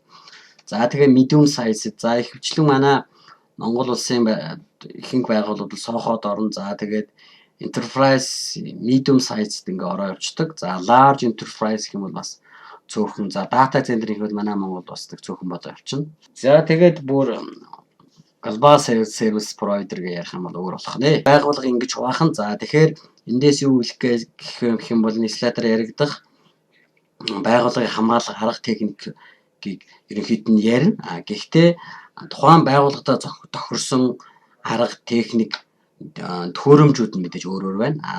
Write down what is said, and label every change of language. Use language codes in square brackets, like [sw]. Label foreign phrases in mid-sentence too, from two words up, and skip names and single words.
[mn] За тэгээ [en] medium size [mn] за ихэвчлэн манай Монгол улсын ихэнх байгууллагууд сохоод орно. За тэгээд [en] enterprise medium size [mn] ингээ ороо явцдаг. За [en] large enterprise [mn] гэх юм бол бас цөөхөн. За [en] data center [mn] гэвэл манай Монголд бас цөөхөн болоо явчихна. За тэгээд бүр [en] global service provider [mn] гэж ярих юм бол өөр болох нэ. Байгууллага ингэж хуваах нь. За тэгэхээр эндээс юу хэлэх гэх юм бол слайдаар яригдах байгууллагын хамгаалах арга техникийг ерөнхийд нь ярина. Гэхдээ тухайн байгууллагад тохирсон арга техник төхөөрөмжүүд нь мэдээж өөр өөр байна.